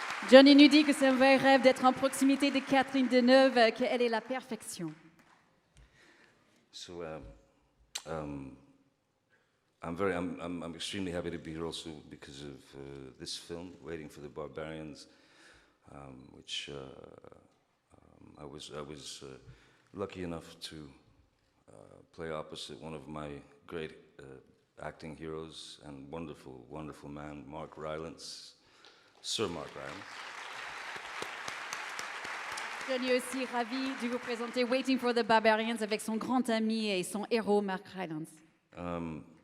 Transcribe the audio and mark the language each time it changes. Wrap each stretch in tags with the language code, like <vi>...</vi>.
<fr>Johnny nous dit que c'est un vrai rêve d'être en proximité de Catherine Deneuve, qu'elle est la perfection.</fr> <en>So I'm extremely happy to be here also because of this film, Waiting for the Barbarians, which I was lucky enough to play opposite one of my great acting heroes and wonderful, wonderful man, Mark Rylance, Sir Mark Rylance.</en> <fr>Johnny est aussi ravi de vous présenter Waiting for the Barbarians avec son grand ami et son héros Mark Rylance.</fr>